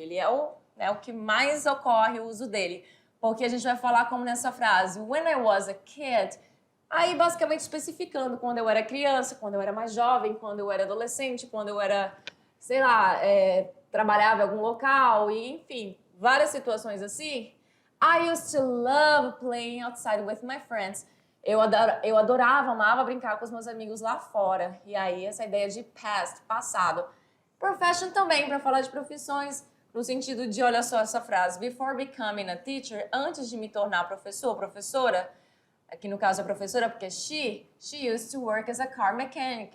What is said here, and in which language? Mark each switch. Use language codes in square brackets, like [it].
[pt] Ele é o que mais ocorre o uso dele. Porque a gente vai falar como nessa frase, [en] when I was a kid. [pt] Aí, basicamente, especificando quando eu era criança, quando eu era mais jovem, quando eu era adolescente, quando eu era, sei lá, trabalhava em algum local, e enfim, várias situações assim. [en] I used to love playing outside with my friends. [pt] Eu adorava, amava brincar com os meus amigos lá fora. E aí, essa ideia de past, passado. Profession também, para falar de profissões, no sentido de, olha só essa frase, [en] before becoming a teacher, [pt] antes de me tornar professor, professora, aqui no caso a professora, porque [en] she used to work as a car mechanic.